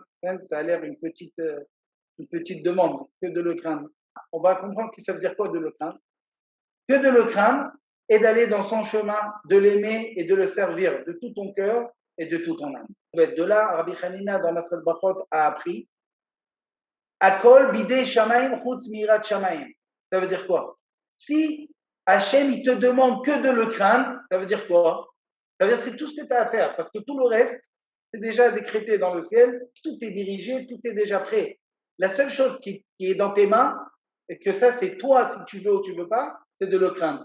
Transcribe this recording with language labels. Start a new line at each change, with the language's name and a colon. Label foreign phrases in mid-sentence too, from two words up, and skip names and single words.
French: Ça a l'air une petite demande. Que de le craindre. On va comprendre que ça veut dire quoi de le craindre. Que de le craindre et d'aller dans son chemin, de l'aimer et de le servir de tout ton cœur et de tout ton âme. De là, Rabbi Hanina dans Masrat Bachot a appris
Hebrew: הכל בידי שמים חוץ מיראת שמים.
French: Ça veut dire quoi? Si Hachem il te demande que de le craindre, ça veut dire quoi? Ça veut dire c'est tout ce que tu as à faire, parce que tout le reste, c'est déjà décrété dans le ciel, tout est dirigé, tout est déjà prêt. La seule chose qui est dans tes mains, et que ça c'est toi si tu veux ou tu veux pas, c'est de le craindre.